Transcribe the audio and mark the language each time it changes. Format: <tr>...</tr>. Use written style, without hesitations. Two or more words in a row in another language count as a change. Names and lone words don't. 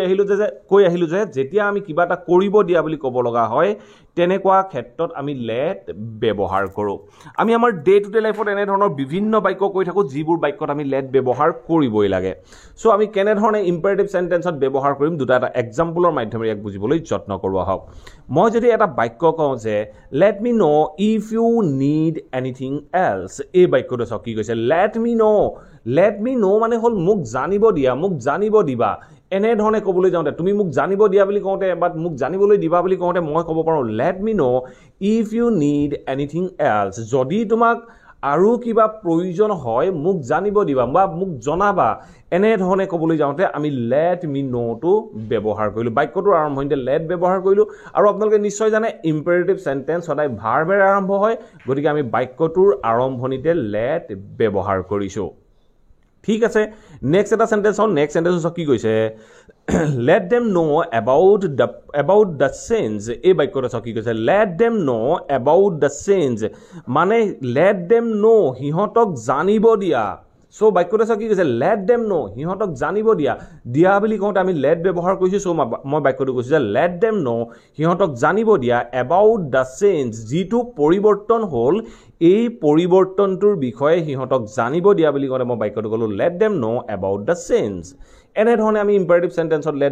<as>কৈ আহিলো যে যেতিয়া আমি কিবা এটা কৰিব দিয়া বুলি ক'ব লগা হয় তেনেকুৱা ক্ষেত্ৰত আমি লেট ব্যৱহাৰ কৰো আমি আমাৰ</as> <en>day to day lifeত</en> <as>এনে ধৰণৰ বিভিন্ন বাক্য কৈ থাকো যিবোৰ বাক্যত আমি লেট ব্যৱহাৰ কৰিবই লাগে সো আমি কেনে ধৰণে</as> <en>imperative sentenceত</en> <as>ব্যৱহাৰ কৰিম দুটা এটা এক্সাম্পলৰ মাধ্যমেৰে ইয়াক বুজিবলৈ যত্ন কৰো আহক মই যদি এটা বাক্য কওঁ যে</as> <en>let me know if you need anything else</en> <as>এই বাক্যটো চাওক কি কৈছে লেট</as> <en>me know</en> <as>মানে হল মোক জানিব দিয়া মোক জানিব দিবা এনে ধৰণে ক'বলৈ যাওঁতে তুমি মোক জানিব দিয়া বুলি কওঁতে বা মোক জানিবলৈ দিবা বুলি কওঁতে মই ক'ব পাৰো</as> <en>let me know if you need anything else</en> <as>যদি তোমাক আৰু কিবা প্ৰয়োজন হয় মোক জানিব দিবা বা মোক জনাবা এনে ধৰণে ক'বলৈ যাওঁতে আমি</as> <en>let me knowটো</en> <as>ব্যৱহাৰ কৰিলো বাক্যটোৰ আৰম্ভণিতে লেট ব্যৱহাৰ কৰিলো আৰু আপোনালোকে নিশ্চয় জানে</as> <en>imperative sentence</en> <as>সদায় ভাৰ্বেৰে আৰম্ভ হয় গতিকে আমি বাক্যটোৰ আৰম্ভণিতে লেট ব্যৱহাৰ কৰিছো ঠিক আছে নেক্সট এটা সেন্টেন্স হল</as> <en>next sentence</en> <as>কি কৈছে</as> <en>let them know about the sins</en> <as>এই বাক্যটো চাওক কি কৈছে</as> <en>let them know about the sins</en> <as>মানে</as> <en>let them know</en> <as>হিহঁতক জানিব দিয়া সো বাক্যটো কি কৈছে</as> <en>let them know</en> <as>হিহঁতক জানিব দিয়া দিয়া বুলি কওঁতে আমি লেট ব্যৱহাৰ কৰিছো সো মই বাক্যটো কৈছো যে</as> <en>let them know</en> <as>হিহঁতক জানিব দিয়া</as> <en>about the change</en> <as>যিটো পৰিৱৰ্তন হ'ল এই পৰিৱৰ্তনটোৰ বিষয়ে হিহঁতক জানিব দিয়া বুলি কওঁতে মই বাক্যটো ক'লো</as> <en>let them know about the change</en> <as>এনে ধৰণে আমি</as> <en>imperative sentenceত</en> <as>লেট</as>